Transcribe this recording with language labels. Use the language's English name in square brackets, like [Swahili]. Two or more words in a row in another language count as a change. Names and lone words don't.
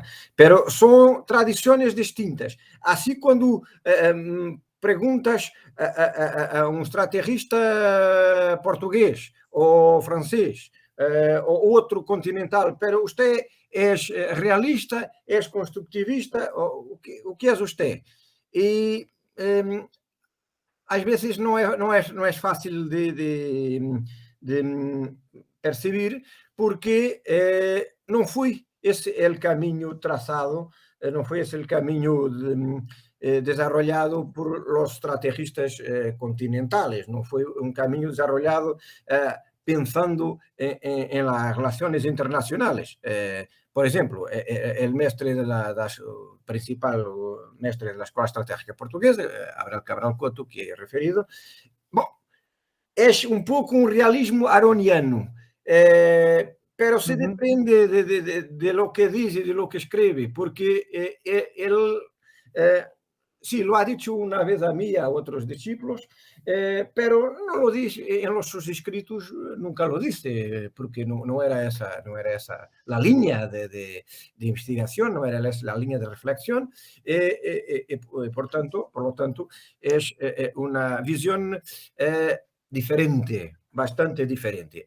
[Spanish] Pero son tradiciones distintas. Así cuando preguntas a un estrategista portugués o francés o otro continental, pero usted es realista, es constructivista, o qué es usted? [Portuguese] Y às vezes não é fácil de perceber porque não foi esse o caminho traçado, não foi esse o caminho [Spanish] desarrollado por los estrategistas continentales, [Portuguese] não foi um caminho [Spanish] desarrollado pensando en las relaciones internacionales. Por ejemplo, el mestre principal mestre de la Escuela Estratégica Portuguesa, Abel Cabral Couto, que he referido, es un poco un realismo aroniano, pero se depende de lo que dice, de lo que escribe, porque él sí, lo ha dicho una vez a mí, a otros discípulos, pero no lo dice, en sus escritos nunca lo dice, porque no era esa la línea de investigación, no era la línea de reflexión, por lo tanto, es una visión diferente, bastante diferente.